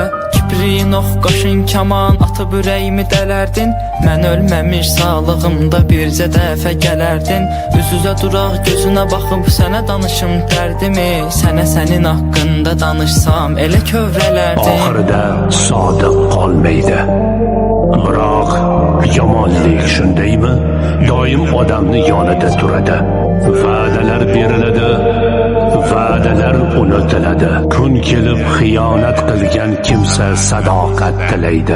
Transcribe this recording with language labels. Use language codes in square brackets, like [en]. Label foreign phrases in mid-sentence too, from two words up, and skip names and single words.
[az] Kipriyin ox qaşın kaman atıb ürəyimi dələrdin, mən ölməmiş sağlığımda bircə dəfə gələrdin. Üz-üzə duraq gözünə baxıb sənə danışım dərdimi, sənə sənin haqqında danışsam elə kövrələrdin. [uz] Axırda sodiq qolmaydi, biroq yomonlik shundaymi, doim odamni yonida turadi. Va'dalar beriladi, va'dalar unutiladi. Kun kelib xiyonat qilgan kimsa sadoqat tilaydi.